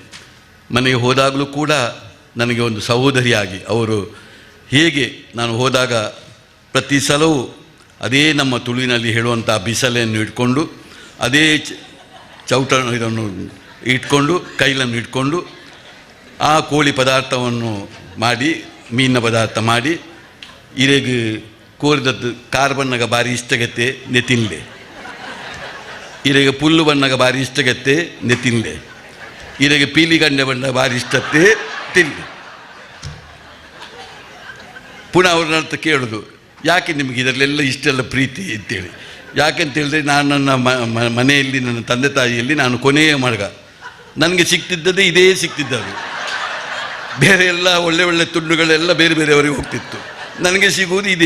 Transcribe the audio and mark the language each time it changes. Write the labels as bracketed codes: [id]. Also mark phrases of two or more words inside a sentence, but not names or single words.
[kn] ಮನೆಗೆ ಹೋದಾಗಲೂ ಕೂಡ ನನಗೆ ಒಂದು ಸಹೋದರಿಯಾಗಿ ಅವರು ಹೇಗೆ, ನಾನು ಹೋದಾಗ ಪ್ರತಿ ಸಲವೂ ಅದೇ ನಮ್ಮ ತುಳುವಿನಲ್ಲಿ ಹೇಳುವಂಥ ಬಿಸಲೆಯನ್ನು ಇಟ್ಕೊಂಡು, ಅದೇ ಚೌಟ ಇದನ್ನು ಇಟ್ಕೊಂಡು, ಕೈಲನ್ನು ಇಟ್ಕೊಂಡು ಆ ಕೋಳಿ ಪದಾರ್ಥವನ್ನು ಮಾಡಿ, ಮೀನಿನ ಪದಾರ್ಥ ಮಾಡಿ, [tcy] ಇರೆಗೆ ಕೋರಿದದ್ದು ಕಾರ್ ಬಣ್ಣಗ ಬಾರಿ ಇಷ್ಟಗತ್ತೆ ನೆ ತಿನ್ನಲೆ, ಇರೆಗೆ ಪುಲ್ಲು ಬಣ್ಣಗ ಬಾರಿ ಇಷ್ಟಗತ್ತೆ ನೆ ತಿನ್ನಲೆ, ಇರೆಗೆ ಪೀಲಿ ಗಂಡೆ ಬಣ್ಣ ಬಾರಿ ಇಷ್ಟತ್ತೆ ತಿನ್ನಲಿ. [kn] ಪುನಃ ಅವ್ರನ್ನ ಅರ್ಥ ಕೇಳೋದು, ಯಾಕೆ ನಿಮಗೆ ಇದರಲ್ಲೆಲ್ಲ ಇಷ್ಟೆಲ್ಲ ಪ್ರೀತಿ ಅಂತೇಳಿ. ಯಾಕೆಂತೇಳಿದ್ರೆ ನಾನು ನನ್ನ ಮನೆಯಲ್ಲಿ, ನನ್ನ ತಂದೆ ತಾಯಿಯಲ್ಲಿ ನಾನು ಕೊನೆಯ ಮಗ, ನನಗೆ ಸಿಗ್ತಿದ್ದದ್ದು ಇದೇ ಸಿಗ್ತಿದ್ದದು. ಬೇರೆ ಎಲ್ಲ ಒಳ್ಳೆ ಒಳ್ಳೆ ತುಂಡುಗಳೆಲ್ಲ ಬೇರೆ ಬೇರೆಯವರಿಗೆ ಹೋಗ್ತಿತ್ತು, ನನಗೆ ಸಿಗುವುದು ಇದೇ.